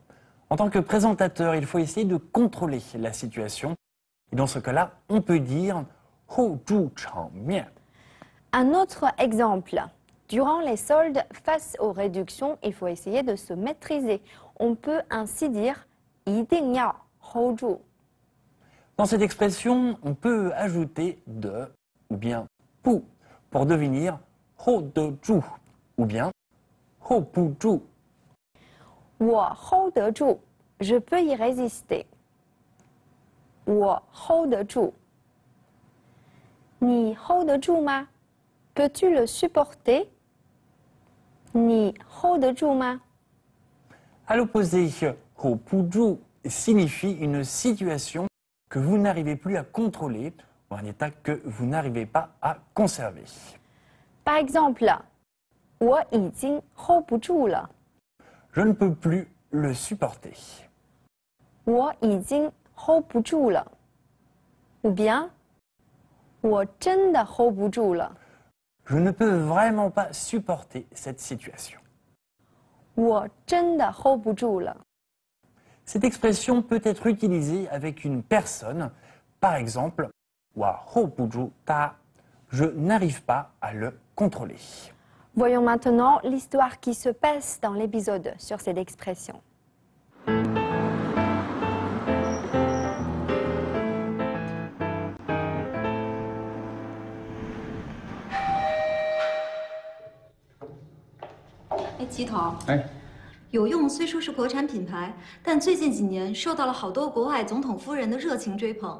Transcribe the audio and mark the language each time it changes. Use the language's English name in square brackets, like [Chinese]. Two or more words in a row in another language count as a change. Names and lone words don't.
[French] En tant que présentateur, il faut essayer de contrôler la situation. Et dans ce cas-là, on peut dire [Chinese] Hou Zhu Chang Mian. [French] Un autre exemple. Durant les soldes, face aux réductions, il faut essayer de se maîtriser. On peut ainsi dire « [Chinese] 一定要 hold 住 ». [French] Dans cette expression, on peut ajouter de ou bien pou pour devenir [Chinese] hold 得住 [French] ou bien [Chinese] hold 不住。我 hold 得住 [French] je peux y résister. [Chinese] 我 hold 得住你 hold 得住吗 [French] peux-tu le supporter? [Chinese] 你 hold 得住吗 [French] À l'opposé, [Chinese] hold 不住 [French] signifie une situation que vous n'arrivez plus à contrôler ou un état que vous n'arrivez pas à conserver. Par exemple, [Chinese] 我已经 hold 不住了 [French] Je ne peux plus le supporter. [Chinese] 我已经 hold 不住了 [French] ou bien [Chinese] 我真的 hold 不住了 [French] Je ne peux vraiment pas supporter cette situation. [Chinese] 我真的 hold 不住了 [French] Cette expression peut être utilisée avec une personne, par exemple, [Chinese] 我 hold 不住他, [French] je n'arrive pas à le contrôler. Voyons maintenant l'histoire qui se passe dans l'épisode sur cette expression. [Chinese] Eh, 齐头，哎，有用虽说是国产品牌，但最近几年受到了好多国外总统夫人的热情追捧。